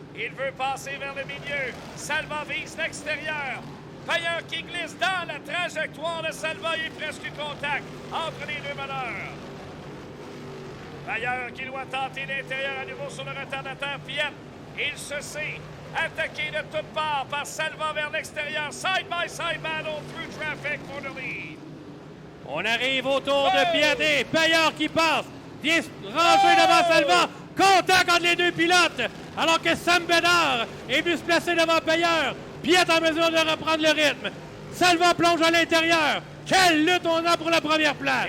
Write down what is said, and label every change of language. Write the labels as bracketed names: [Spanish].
[French] Il veut passer vers le milieu. Salva vise l'extérieur. Pailleur qui glisse dans la trajectoire de Salva. Il est presque eu contact entre les deux meneurs. Pailleur qui doit tenter l'intérieur à nouveau sur le retardateur Piette. Il se sait attaqué de toutes parts par Salva vers l'extérieur. [English] Side by side battle through traffic for the lead. [French] On arrive autour de Piette et Pailleur qui passe. Vient ranger devant Salva. Contact entre les deux pilotes. Alors que Sam Bédard est venu se placer devant Pailleur. Piette en mesure de reprendre le rythme. Salva plonge à l'intérieur. Quelle lutte on a pour la première place.